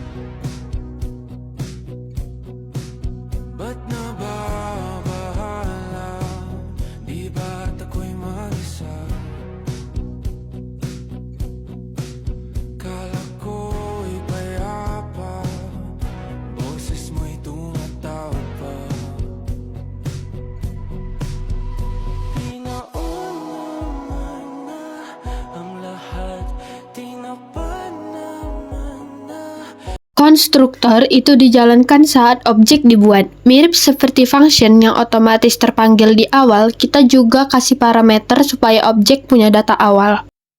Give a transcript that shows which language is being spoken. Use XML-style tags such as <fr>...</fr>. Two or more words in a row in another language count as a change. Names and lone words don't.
<tl>ba't nababahala? Di ba't ako'y mag-isa? Kala ko'y payapa, boses mo'y tumatawag pa.</tl> <id>Konstruktor itu dijalankan saat objek dibuat. Mirip seperti function yang otomatis terpanggil di awal, kita juga kasih parameter supaya objek punya data awal.</id>